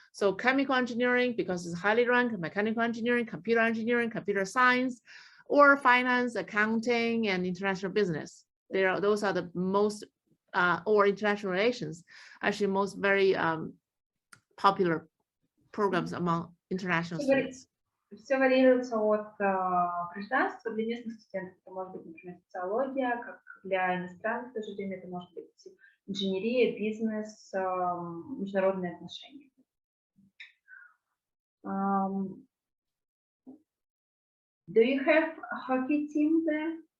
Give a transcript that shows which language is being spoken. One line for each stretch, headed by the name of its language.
English: So chemical engineering, because it's highly ranked, mechanical engineering, computer science, or finance, accounting, and international business. Those are the most, or international relations, actually most very popular programs among international students.
Russian: Все варьируется от гражданства. Для местных студентов это может быть, например, социология, как для иностранных в то же время это может быть инженерия, бизнес, международные отношения.
English: Do you have a hockey team there?